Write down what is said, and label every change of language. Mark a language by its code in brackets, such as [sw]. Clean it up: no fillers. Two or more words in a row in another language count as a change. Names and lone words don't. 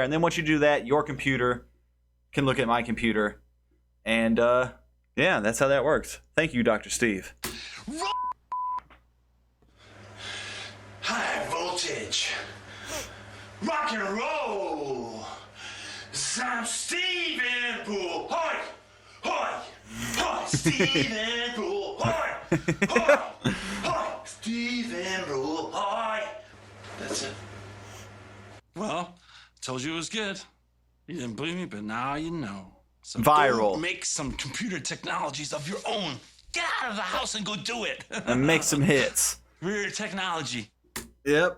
[en] And then once you do that, your computer can look at my computer. And yeah, that's how that works. Thank you, Dr. Steve. High voltage. Rock and roll. I'm Steven Brule. Hi. Hi. Hi. Steven Brule. Hi. Hi. Hi. Steven Brule. Hi. That's it. Well, told you it was good. You didn't believe me, but now you know. So Viral. Go make some computer technologies of your own. Get out of the house and go do it. And make some hits. For your technology. Yep.